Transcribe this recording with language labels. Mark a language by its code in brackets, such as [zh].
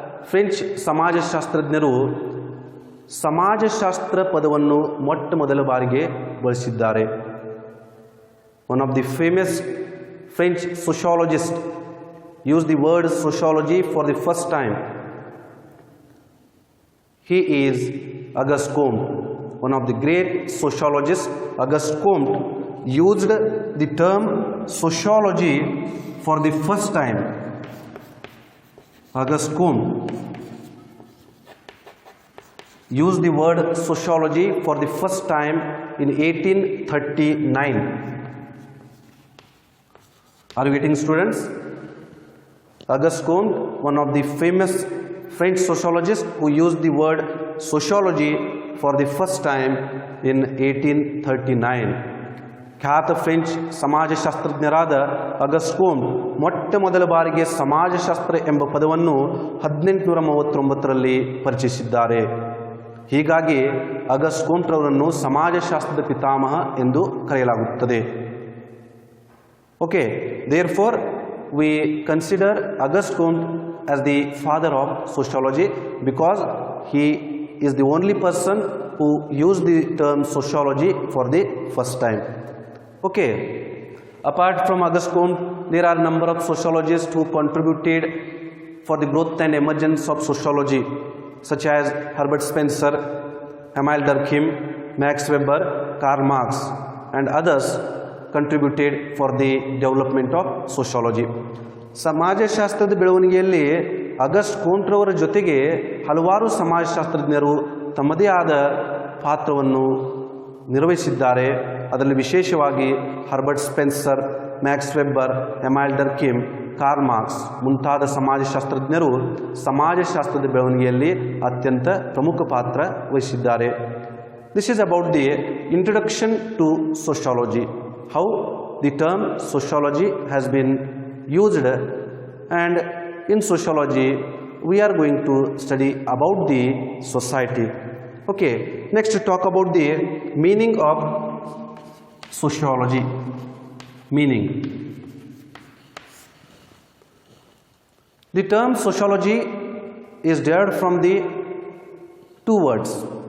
[kn] French ಸಮಾಜಶಾಸ್ತ್ರಜ್ಞರು ಸಮಾಜಶಾಸ್ತ್ರ ಪದವನ್ನು ಮೊಟ್ಟ ಮೊದಲ ಬಾರಿಗೆ ಬಳಸಿದ್ದಾರೆ. [en] One of the famous French sociologist use the word sociology for the first time. He is Auguste Comte. One of the great sociologists, Auguste Comte, used the term sociology for the first time. Auguste Comte used the word sociology for the first time in 1839. Are you getting, students? Auguste Comte, one of the famous French sociologist who used the word sociology for the first time in 1839. [kn] ಖ್ಯಾತ French ಸಮಾಜಶಾಸ್ತ್ರಜ್ಞರಾದ August ಕೋಮ್ಟ್ ಮೊಟ್ಟ ಮೊದಲ ಬಾರಿಗೆ ಸಮಾಜಶಾಸ್ತ್ರ ಎಂಬ ಪದವನ್ನು 1839ರಲ್ಲಿ ಪರಿಚಯಿಸಿದ್ದಾರೆ. ಹೀಗಾಗಿ August ಕೋಮ್ಟ್ರವರನ್ನು ಸಮಾಜಶಾಸ್ತ್ರದ ಪಿತಾಮಹ ಎಂದು ಕರೆಯಲಾಗುತ್ತದೆ. [en] Okay, therefore we consider Auguste Comte as the father of sociology because he is the only person who used the term sociology for the first time. Okay, apart from Auguste Comte, there are a number of sociologists who contributed for the growth and emergence of sociology, such as Herbert Spencer, Emile Durkheim, Max Weber, Karl Marx, and others contributed for the development of sociology. [kn] ಸಮಾಜಶಾಸ್ತ್ರದ ಬೆಳವಣಿಗೆಯಲ್ಲಿ August ಕೋಮ್ಟ್ರವರ ಜೊತೆಗೆ ಹಲವಾರು ಸಮಾಜಶಾಸ್ತ್ರಜ್ಞರು ತಮ್ಮದೇ ಆದ ಪಾತ್ರವನ್ನು ನಿರ್ವಹಿಸಿದ್ದಾರೆ. ಅದರಲ್ಲಿ ವಿಶೇಷವಾಗಿ Herbert Spencer, Max Weber, Emile Durkheim, Karl marks ಮುಂತಾದ ಸಮಾಜಶಾಸ್ತ್ರಜ್ಞರು ಸಮಾಜಶಾಸ್ತ್ರದ ಬೆಳವಣಿಗೆಯಲ್ಲಿ ಅತ್ಯಂತ ಪ್ರಮುಖ ಪಾತ್ರ ವಹಿಸಿದ್ದಾರೆ. [en] This is about the introduction to sociology, how the term sociology has been used, and in sociology we are going to study about the society. Okay, next to talk about the meaning of sociology. Meaning, the term sociology is derived from the two words.